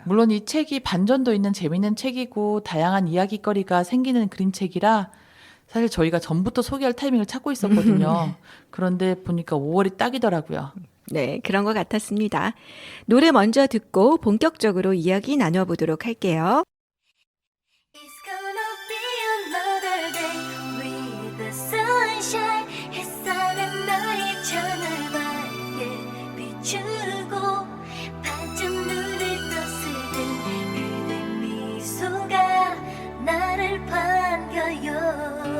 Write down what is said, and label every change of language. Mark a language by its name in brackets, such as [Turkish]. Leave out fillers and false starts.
[Korean] 물론 이 책이 반전도 있는 재미있는 책이고 다양한 이야기거리가 생기는 그림책이라 사실 저희가 전부터 소개할 타이밍을 찾고 있었거든요. 그런데 보니까 5월이 딱이더라고요. 네, 그런 것 같았습니다. 노래 먼저 듣고 본격적으로 이야기 나눠보도록 할게요. [English] It's gonna be another day with the sunshine. [Korean] 햇살은 너의 천을 밝게 비추고 반쯤 눈을 떠쓰는 그대 미소가 나를 반겨요.